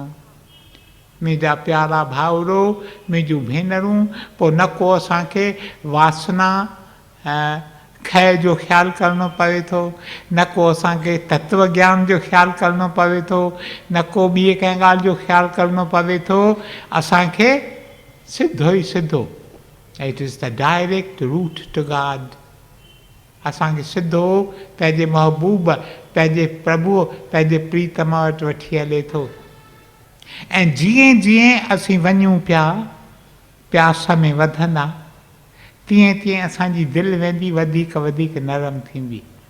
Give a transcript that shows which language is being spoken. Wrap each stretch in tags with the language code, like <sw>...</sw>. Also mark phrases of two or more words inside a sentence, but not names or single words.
<sd>मुंहिंजा प्यारा भाउरो, मुंहिंजूं भेनरूं, पोइ न को असांखे वासना खय जो ख़्यालु करिणो पवे थो, न को असांखे तत्व ज्ञान जो ख़्यालु करिणो पवे थो, न को ॿिए कंहिं ॻाल्हि जो ख़्यालु करिणो पवे थो। असांखे सिधो ई सिधो,</sd> <en>It is the direct route to God.</en> <sd>असांखे सिधो पंहिंजे महबूब, पंहिंजे प्रभु, पंहिंजे प्रीतम वटि वठी हले थो। ऐं जीअं जीअं असीं वञूं पिया प्यास में वधंदा, तीअं तीअं असांजी दिलि वेंदी वधीक वधीक नरम थींदी।</sd>